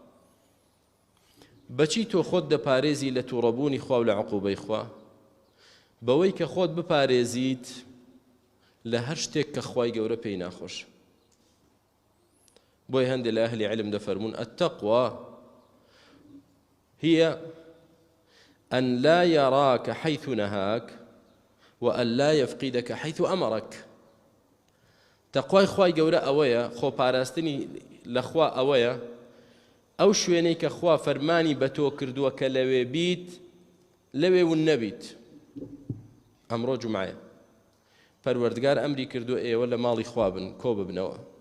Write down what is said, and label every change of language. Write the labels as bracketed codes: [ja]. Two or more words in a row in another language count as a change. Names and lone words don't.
[ckb] بەچی تۆ خۆت دەپارێزی لە تووڕەبوونی خوا و لە عقوبەی خوا؟ بەوەی کە خۆت بپارێزیت لە هەر شتێک کە خوای گەورە پێی ناخۆش. بۆی هەندێک لە ئەهلی علم دەفەرمون [ar] التەقوا هي أن لا يراك حيث نهاك وأن لا يفقدك حيث أمرك. [ckb] تەقوای خوای گەورە ئەوەیە، خۆپاراستنی لەخوا ئەوەیە، ئەو شوێنەی کە خوا فەرمانی بە تۆ کردووە کە لەوێ بیت لەوێ ون نەبیت. ئەمڕۆ جومعەیە، پەروەردگار ئەمری کردو ئێوە لە ماڵی خوا بن، کۆ ببنەوە.